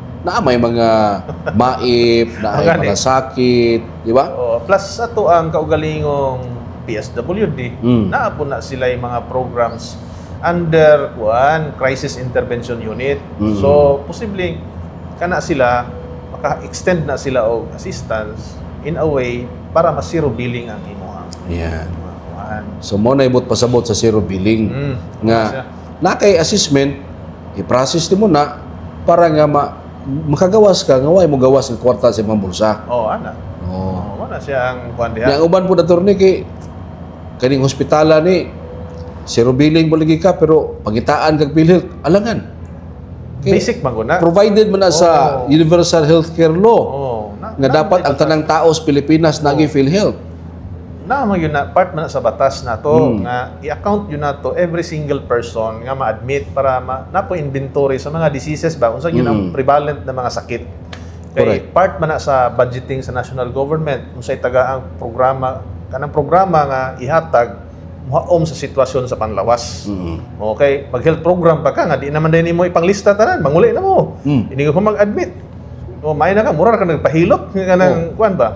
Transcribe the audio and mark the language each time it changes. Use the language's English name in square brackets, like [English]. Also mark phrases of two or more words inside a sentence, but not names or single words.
[Cebuano] Na may mga maip, na may mga sakit, di ba? Plus ato ang kaugalingong PSWD, naapo na sila yung mga [English] programs under [Cebuano] Crisis Intervention Unit. So, posibleng kana sila, maka-extend na sila og assistance [English] in a way [Cebuano] para ma- [English] zero billing [Cebuano] ang imuhang. So, mo na ibot pasabot sa [English] zero billing. [Cebuano] Nga, na kay assessment, i-process mo na para nga makagawas ka nga way mo gawas ang kwarta sa imong bulsa. Ana. Wala siya ang kuan diha. Yang uban po attorney kay kaning hospitala ni [English] zero billing [Cebuano] mo lagi ka pero pangitaan kag PhilHealth alangan. Basic man guna. Provided man na sa Universal Healthcare Law. Nga dapat ang tanang tao sa Pilipinas nagi PhilHealth. Naman yun na, part man sa batas na to, nga i-account yun na to [English] every single person [Cebuano] nga ma-admit para napo inventory sa mga diseases ba, kung saan yun ang prevalent na mga sakit. Kaya part man na sa budgeting sa national government, kung sa'y taga ang programa, kanang programa nga ihatag, muhaom sa sitwasyon sa panlawas. Okay, pag-health program pa ka, nga di naman din mo ipanglista tanan, manguli na mo. [Filipino] Hindi ko mag-admit. [Cebuano] May na ka, mura ka nagpahilot nga nang kuan ba?